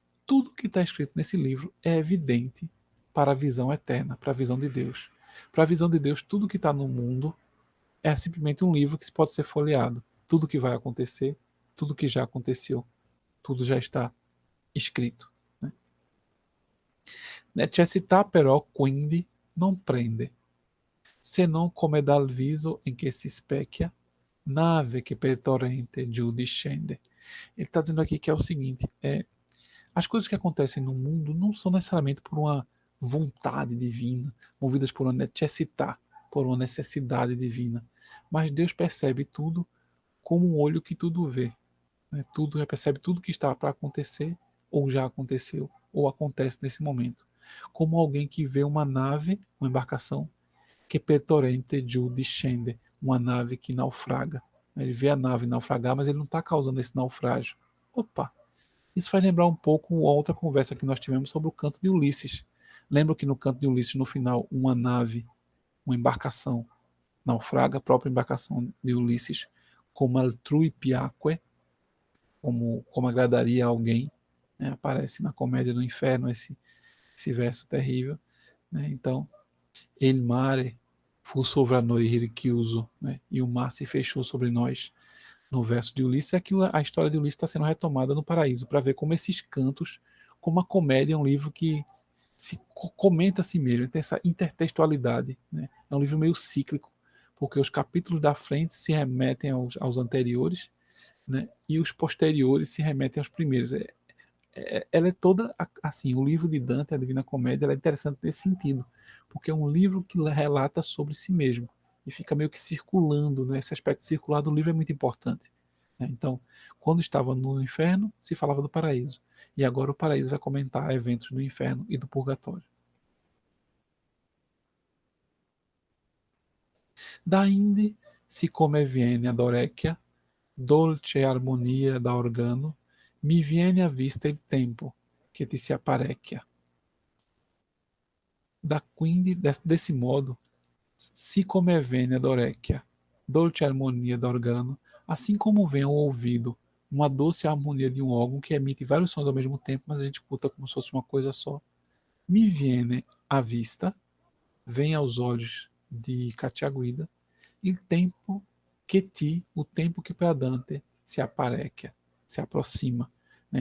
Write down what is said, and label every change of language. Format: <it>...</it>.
<pt>Tudo que está escrito nesse livro é evidente para a visão eterna, para a visão de Deus. Para a visão de Deus, tudo que está no mundo é simplesmente um livro que pode ser folheado. Tudo que vai acontecer, tudo que já aconteceu, tudo já está escrito. Né?</pt> <it>Necessità però quindi non prende, se non come dal viso in che si specchia nave que per torrente giù discende.</it> <pt>Ele está dizendo aqui que é o seguinte, as coisas que acontecem no mundo não são necessariamente por uma vontade divina, movidas por uma necessità, por uma necessidade divina, mas Deus percebe tudo como um olho que tudo vê. Né? Tudo percebe tudo que está para acontecer, ou já aconteceu, ou acontece nesse momento. Como alguém que vê uma nave, uma embarcação, que</pt> <it>per torrente giù discende,</it> <pt>uma nave que naufraga. Ele vê a nave naufragar, mas ele não está causando esse naufrágio. Opa! Isso faz lembrar um pouco a outra conversa que nós tivemos sobre o canto de Ulisses. Lembra que no canto de Ulisses, no final, uma nave, uma embarcação, naufraga, a própria embarcação de Ulisses, como</pt> <it>altrui piaque,</it> <pt>como agradaria a alguém. Né? Aparece na Comédia do Inferno esse verso terrível. Né? Então,</pt> <it>il mare fu sovra noi richiuso,</it> <pt>né? E o mar se fechou sobre nós. No verso de Ulisses, é que a história de Ulisses está sendo retomada no paraíso, para ver como esses cantos, como a comédia é um livro que se comenta a si mesmo, tem essa intertextualidade. Né? É um livro meio cíclico, porque os capítulos da frente se remetem aos anteriores, né? E os posteriores se remetem aos primeiros. Ela é toda assim, o livro de Dante, a Divina Comédia, ela é interessante nesse sentido, porque é um livro que relata sobre si mesmo e fica meio que circulando, né? Esse aspecto circular do livro é muito importante. Né? Então, quando estava no inferno, se falava do paraíso, e agora o paraíso vai comentar eventos do inferno e do purgatório.</pt> <it>Da inde, siccome viene ad orecchia, dolce armonia da organo, mi viene a vista il tempo che ti si apparecchia. Da quindi,</it> <pt>desse modo,</pt> <it>se come vene ad orecchia, dolce armonia da organo,</it> <pt>assim como vem ao ouvido uma doce harmonia de um órgão que emite vários sons ao mesmo tempo, mas a gente escuta como se fosse uma coisa só.</pt> <it>Mi viene à vista,</it> <pt>vem aos olhos de Catiaguida,</pt> <it>il tempo que ti,</it> <pt>o tempo que para Dante se aparecia, se aproxima. Né?</pt>